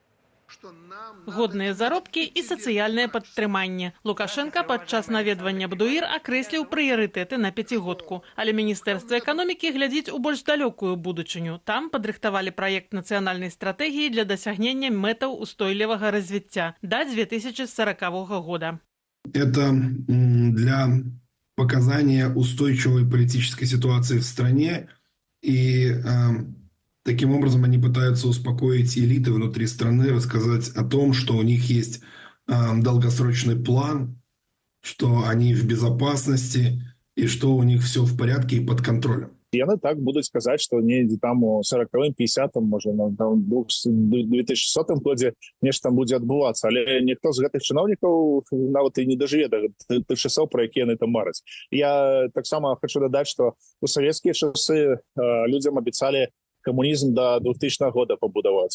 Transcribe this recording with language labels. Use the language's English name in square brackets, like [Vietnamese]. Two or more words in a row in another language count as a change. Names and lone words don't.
[Belarusian] Годныя заробкі і сацыяльнае падтрыманне. Лукашенко падчас наведвання БДУІР акрэсліў прыярытэты на пяцігодку. Але Міністэрства эканомікі глядзіць у больш далёкую будучыню. Там падрыхтавалі праект нацыянальнай стратэгіі для дасягнення мэтаў устойлівага развіцця да 2040 года. [Russian] Это для показания устойчивой политической ситуации в стране и таким образом они пытаются успокоить элиты внутри страны, рассказать о том, что у них есть долгосрочный план, что они в безопасности и что у них все в порядке и под контролем. [Belarusian] Яны так будуць казаць, што недзе там у 40-м, 50-м, можа, на 2100 годзе нешта там будзе адбывацца. Але ніхто з гэтых чыноўнікаў нават і не дажыве да тых часоў, пра якія яны там мараць. Я таксама хочу дадаць, што у савецкія часы людзям абяцалі камунізм до 2000 года пабудаваць.